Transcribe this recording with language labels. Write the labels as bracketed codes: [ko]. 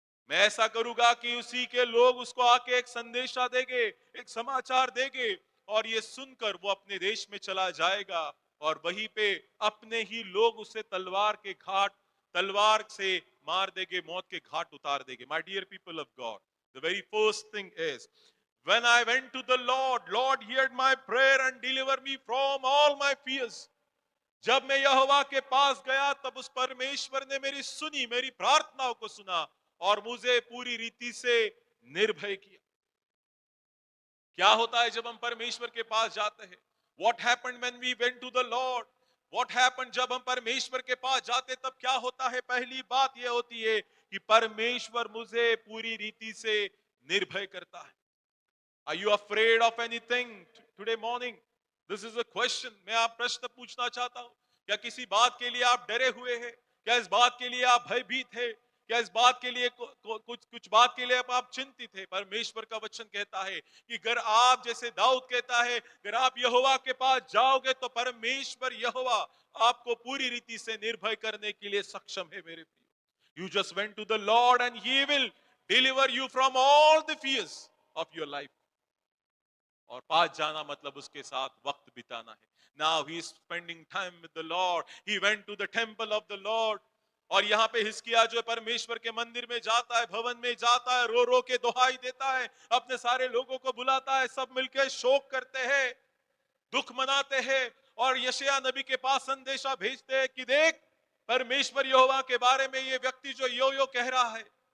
[hi] मैं ऐसा करूंगा कि उसी के लोग उसको आके एक संदेशा देंगे, एक समाचार देंगे, और ये सुनकर वो अपने देश में चला जाएगा, और वहीं पे अपने ही लोग उसे तलवार से मार देंगे, मौत के घाट उतार देंगे। [en] My dear people of God, the very first thing is, when I went to the Lord heard my prayer and delivered me from all my fears. [hi] जब मैं यहोवा के पास गया तब उस परमेश्वर ने मेरी सुनी, मेरी प्रार्थनाओं को सुना और मुझे पूरी रीति से निर्भय किया। क्या होता है जब हम परमेश्वर के पास जाते हैं? [en] What happened when we went to the Lord? What happened [hi] जब हम परमेश्वर के पास जाते तब क्या होता है? पहली बात यह होती है कि परमेश्वर मुझे पूरी रीति से निर्भय करता है। [en] Are you afraid of anything today morning? This is a question. [hi] मैं आप प्रश्न पूछना चाहता हूं। क्या किसी बात के लिए आप डरे हुए हैं? क्या इस बात के लिए आप भयभीत हैं? क्या इस बात के लिए कुछ कुछ बात के लिए आप चिंतित हैं? परमेश्वर का वचन कहता है कि अगर आप, जैसे दाऊद कहता है, अगर आप यहोवा के पास जाओगे तो परमेश्वर यहोवा आपको पूरी रीति से निर्भय करने के लिए सक्षम है। मेरे प्रियो, [en] you just went to the Lord and he will deliver you from all the fears of your life. [hi] और पास जाना मतलब उसके साथ वक्त बिताना है। [en] Now he is spending time with the Lord. He went to the temple of the Lord. [hi] और यहाँ पे हिजकिय्याह जो परमेश्वर के मंदिर में जाता है, भवन में जाता है, रो रो के दुहाई देता है, अपने सारे लोगों को बुलाता है, सब मिलकर शोक करते हैं, दुख मनाते हैं, और यशायाह नबी के पास संदेशा भेजते हैं कि देख, परमेश्वर यहोवा के बारे में ये व्यक्ति जो यो यो कह रहा है।